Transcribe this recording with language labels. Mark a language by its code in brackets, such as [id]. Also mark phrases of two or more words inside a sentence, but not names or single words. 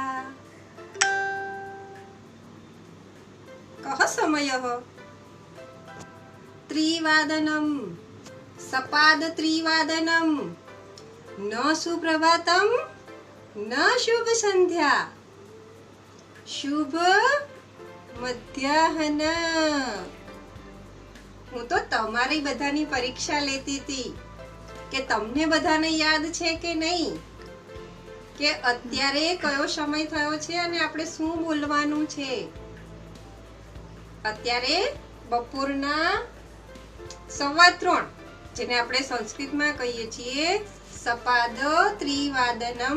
[sa] कः समयः? त्रिवादनं। सपाद त्रिवादनं। न सुप्रभातं न शुभ संध्या। शुभ मध्याह्न। [gu] હું તો તમારી બધાની પરીક્ષા લેતી હતી કે તમને બધાને યાદ છે કે નહીં, કે અત્યારે કયો સમય થયો છે અને આપણે શું બોલવાનું છે. અત્યારે બપોરના 3:15, જેને આપણે સંસ્કૃતમાં કહીએ છીએ [sa] સપાદ ત્રિવાદનમ.